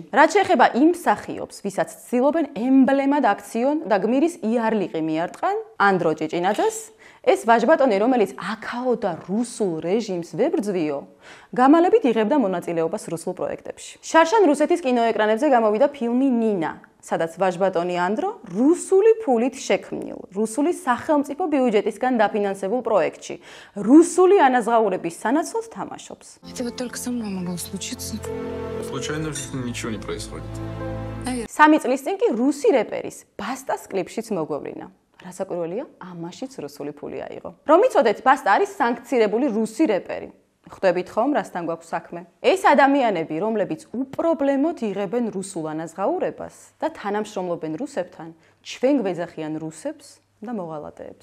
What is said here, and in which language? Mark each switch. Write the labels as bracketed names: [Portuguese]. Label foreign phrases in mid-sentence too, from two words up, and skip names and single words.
[Georgian] რაც შეეხება იმ მსახიობს, ვისაც ცდილობენ ემბლემად აქციონ და გმირის იარლიყი მიარტყან, ანდრო ჭიჭინაძეს, ეს ვაჟბატონი, რომელიც აქაო და რუსულ რეჟიმს ვებრძვიო, გამალებით იღებდა მონაწილეობას რუსულ პროექტებში. შარშან რუსეთის კინოეკრანებზე გამოვიდა ფილმი ნინა, სადაც ვაჟბატონი ანდრო რუსული ფულით შექმნილ, რუსული სახელმწიფო ბიუჯეტისგან დაფინანსებულ პროექტში, რუსული ანაზღაურების სანაცვლოდ თამაშობს. [Russian] Это вот только со мной могло случиться. Случайно в жизни ничего не происходит. [Georgian] 3 წლის წინ კი რუსი რეპერის ბასტას კლიპშიც მოგვევლინა. რასაკვირველია, ამაშიც რუსული ფული აიღო. რომ იცოდეთ, ბასტა არის სანქცირებული რუსი რეპერი. ხვდებით ხომ, რასთან გვაქვს საქმე? ეს ადამიანები, რომლებიც უპრობლემოდ იღებენ რუსულ ანაზღაურებას და თანამშრომლობენ რუსებთან, ჩვენ გვეძახიან რუსებს და მოღალატეებს.